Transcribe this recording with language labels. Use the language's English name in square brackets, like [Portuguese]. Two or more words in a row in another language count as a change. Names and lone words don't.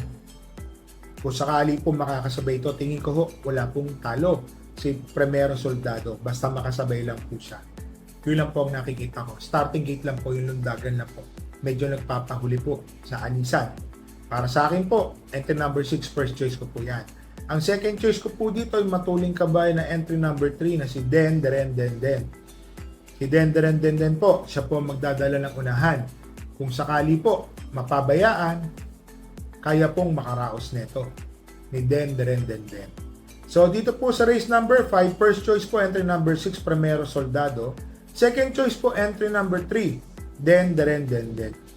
[Filipino] Kung sakali po makakasabay ito, tingin ko ho, wala pong talo si Primero Soldado. Basta makasabay lang po siya. Yun lang po ang nakikita ko. [English] Starting gate [Filipino] lang po, yung lundagan lang po. Medyo nagpapahuli po sa anisan. Para sa akin po, [English] entry number 6, first choice [Filipino] ko po yan. Ang [English] second choice [Filipino] ko po dito ay matuling kabayan na [English] entry number 3 [Filipino] na si Den Deren Den Den. Si Den Deren Den Den po, siya po magdadala ng unahan. Kung sakali po mapabayaan, kaya pong makaraos neto ni Den Deren Den Den. So dito po sa [English] race number 5, first choice [Filipino] po [English] entry number 6, [Filipino] Primero Soldado. [English] Second choice [Filipino] po [English] entry number 3, [Filipino] Den Deren Den Den.